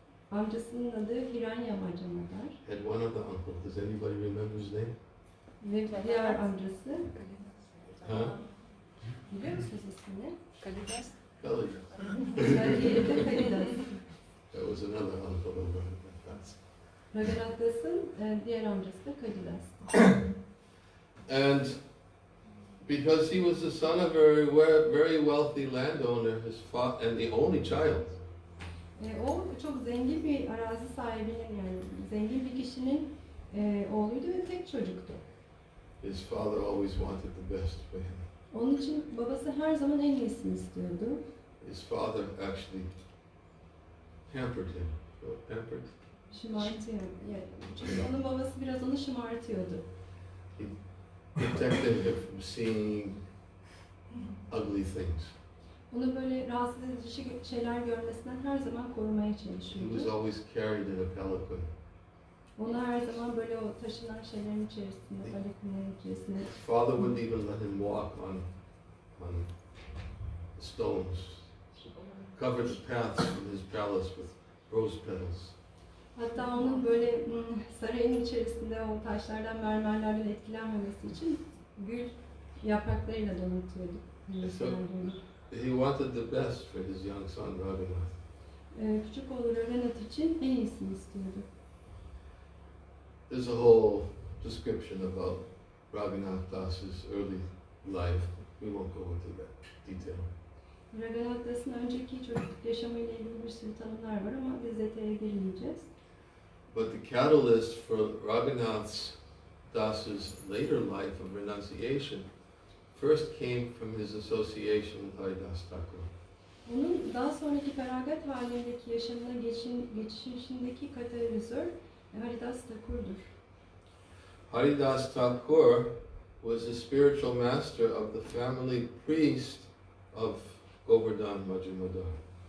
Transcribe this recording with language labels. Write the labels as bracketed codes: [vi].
[tr] Amcasının adı Hiranya Majumdar. [en] Had one other uncle. Does anybody remember his name? [tr] Ve diğer amcası Huh? Biliyor musunuz ismini? Kalidas. Kalidas. Diğeri de Kalidas. [en] That was another uncle of Raghunath's. [tr] Raghunath'ın diğer amcası da Kalidas'tı. [en] And because he was the son of a very wealthy landowner, his and the only child, [tr] O çok zengin bir arazi sahibinin, yani zengin bir kişinin oğluydu ve tek çocuktu. [en] his father always wanted the best for him. [tr] Onun için babası her zaman en iyisini istiyordu. [en] His father actually pampered him. Pampered? [tr] Şımartıyor. Yani çünkü onun babası biraz onu şımartıyordu. [en] Protected him from seeing ugly things. [tr] Onu böyle rahatsız edici şeyler görmesinden her zaman korumaya [en] He was [tr] çalışıyordu. [en] always carried in a palanquin. [tr] Onu her zaman böyle o taşınan şeylerin içerisinde, paletlerin içerisinde. [en] His father wouldn't even let him walk on stones. Covered the paths from his palace with rose petals. [tr] Hatta onun böyle sarayın içerisinde o taşlardan, mermerlerden etkilenmemesi için gül yapraklarıyla donatıyordu. [en] So, he wanted the best for his young son Raghunath. [tr] Küçük oğlu Raghunath için en iyisini istiyordu. [en] There's a whole description about Raghunath Das's early life. We won't go into that detail. [tr] Raghunath Das'ın önceki çocukluk yaşamıyla ilgili bir sürü tanımlar var ama biz detaya girmeyeceğiz. [en] But the catalyst for Raghunath Das's later life of renunciation first came from his association with Haridas Thakur. [tr] Onun daha sonraki feragat halindeki yaşamına geçişindeki katalizör Haridas Thakur'dur. [en] Haridas Thakur was the spiritual master of the family priest of Govardhan Majumdar.